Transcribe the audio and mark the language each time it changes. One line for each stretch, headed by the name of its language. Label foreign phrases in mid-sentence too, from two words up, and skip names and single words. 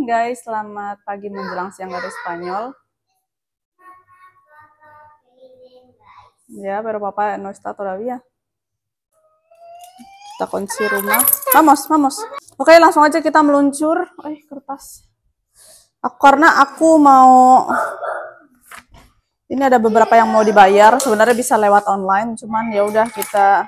Indonesian: Guys, selamat pagi menjelang siang dari Spanyol.
Spanish: Ya, pero papá no está todavía.
Indonesian: Kita kunci rumah. Vamos. Oke, langsung aja kita meluncur. Kertas. Karena aku mau... Ini ada beberapa yang mau dibayar. Sebenarnya bisa lewat online, cuman ya udah kita...